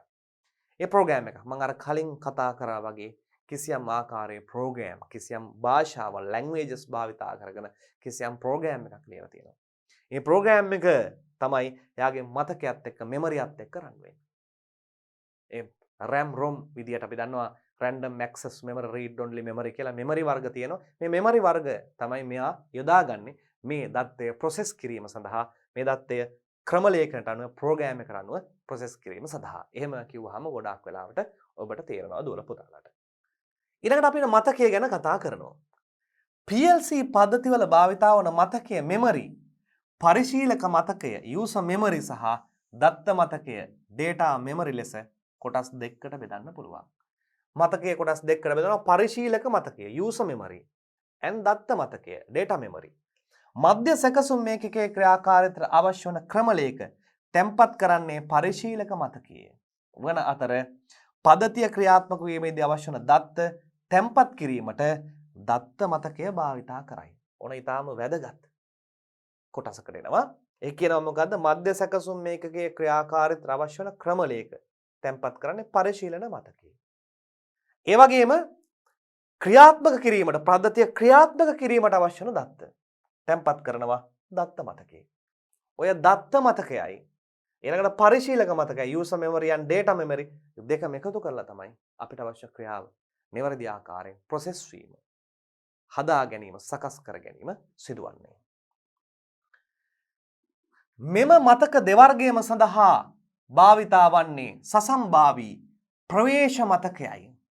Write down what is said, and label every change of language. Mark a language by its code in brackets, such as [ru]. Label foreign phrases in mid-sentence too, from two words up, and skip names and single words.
[si] ඒ ප්‍රෝග්‍රෑම් එක මම අර කලින් කතා කරා වගේ කිසියම් ආකාරයේ ප්‍රෝග්‍රෑම්, කිසියම් භාෂාවල්, ලැන්ග්වේජස් භාවිතා කරගෙන කිසියම් ප්‍රෝග්‍රෑම් එකක් ලියලා තියෙනවා. මේ ප්‍රෝග්‍රෑම් එක තමයි එයාගේ මතකයත් එක්ක මෙමරියත් එක්ක රන් වෙන්නේ. ඒ RAM ROM විදියට අපි දන්නවා [en] random access memory, read only memory [si] කියලා මෙමරි වර්ග තියෙනවා. මේ මෙමරි වර්ග තමයි මෙයා යොදාගන්නේ මේ දත්තය ප්‍රොසෙස් කිරීම සඳහා, මේ දත්තය ක්‍රම ලේඛනට අනුව ප්‍රෝග්‍රෑම් එකට අනුව ප්‍රොසෙස් කිරීම සඳහා. එහෙම කිව්වහම ගොඩාක් වෙලාවට ඔබට තේරෙනවා දුවල පුතාලට. ඊළඟට අපි මතකය ගැන කතා කරනවා. PLC පද්ධතිවල භාවිතා වන මතකය මෙමරි, පරිශීලක මතකය [en] user memory [si] සහ දත්ත මතකය [en] data memory [si] ලෙස කොටස් දෙකකට බෙදන්න පුළුවන්. මතකයේ කොටස් දෙකකට බෙදනවා. පරිශීලක මතකය [en] user memory and [si] දත්ත මතකය [en] data memory. [si] මධ්‍ය සැකසුම් මේකකයේ ක්‍රියාකාරීත්වයට අවශ්‍ය වන ක්‍රම ලේඛ තැන්පත් කරන්නේ පරිශීලක මතකයේ වන අතර පද්ධතිය ක්‍රියාත්මක වීමේදී අවශ්‍ය වන දත්ත තැන්පත් කිරීමට දත්ත මතකය භාවිතා කරයි. ඕන ඊටාම වැදගත් කොටසකට එනවා. ඒ කියනවා මොකද්ද? මධ්‍ය සැකසුම් මේකකයේ ක්‍රියාකාරීත්වයට අවශ්‍ය වන ක්‍රම ලේඛ තැන්පත් කරන්නේ පරිශීලන මතකයේ. ඒ වගේම ක්‍රියාත්මක කිරීමට, පද්ධතිය ක්‍රියාත්මක කිරීමට අවශ්‍ය වන දත්ත තැන්පත් කරනවා දත්ත මතකයේ. ඔය දත්ත මතකයයි ඊළඟට පරිශීලක මතකයි [en] user memory and data memory [si] දෙකම එකතු කරලා තමයි අපිට අවශ්‍ය ක්‍රියාව නිවැරදි ආකාරයෙන් process වීම, හදා ගැනීම, සකස් කර ගැනීම සිදුවන්නේ. මෙම මතක දෙවර්ගයම සඳහා භාවිතා වන්නේ සසම්භාවී ප්‍රවේශ මතකයයි.